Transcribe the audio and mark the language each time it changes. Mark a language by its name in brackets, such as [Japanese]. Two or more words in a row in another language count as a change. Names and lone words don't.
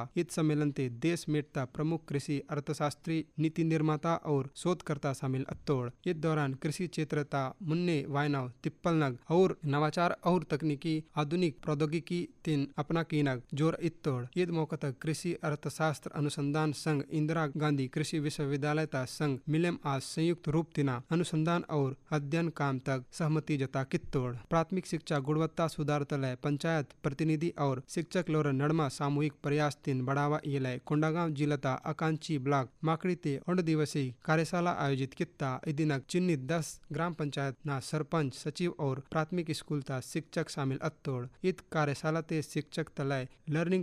[Gondi] इस सम्मेलन ते देश मेटता प्रमुख कृषि अर्थशास्त्री नीति निर्माता और शोधकर्ता शामिल अत्तोड़ इस दौरान कृषि क्षेत्र ता मुन्ने वायनाव तिप्पलनग और नवाचार और तकनीकी आधुनिक प्रौद्योगिकी तीन अपना कीनग जोर इत्तोड़ ईद मौका तक कृषि अर्थशास्त्र अनुसंधान संघ इंदिरा गांधी कृषि विश्वविद्यालय ता संघ मिलेम आज संयुक्त रूप तिना अनुसंधान और अध्ययन काम तक सहमति जता कित्तोड़ प्राथमिक शिक्षा गुणवत्ता सुधार तलय पंचायत प्रतिनिधि और शिक्षक लोर नड़मा सामूहिक प्रयास तीन बढ़ावा इलय कोंडागांव जिलता आकांक्षी ब्लॉक माकड़ी ते 8 दिवसीय कार्यशाला आयोजित कित्ता इदिनक चिन्हित 10 ग्राम पंचायत ना सरपंच सचिव और प्राथमिक स्कूल ता शिक्षक शामिल अत्तोड़ इत कार्यशाला ते शिक्षक तलय लर्निंग